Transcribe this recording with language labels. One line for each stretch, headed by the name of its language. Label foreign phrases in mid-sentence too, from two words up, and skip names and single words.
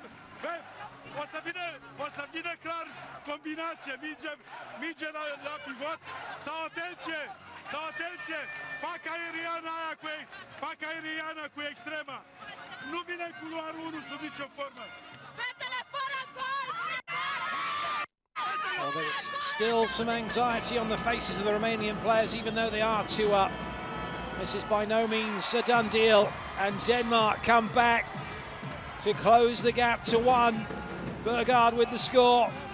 Romanian: Băi, o să vină clar combinație, minge la pivot. Sau atenție! Fac aeriana cu extrema. Nu vine în culoarul 1 sub nicio formă. Fetele fără gol!
English: Well, there's still some anxiety on the faces of the Romanian players, even though they are 2 up. This is by no means a done deal, and Denmark come back to close the gap to 1. Bergard with the score.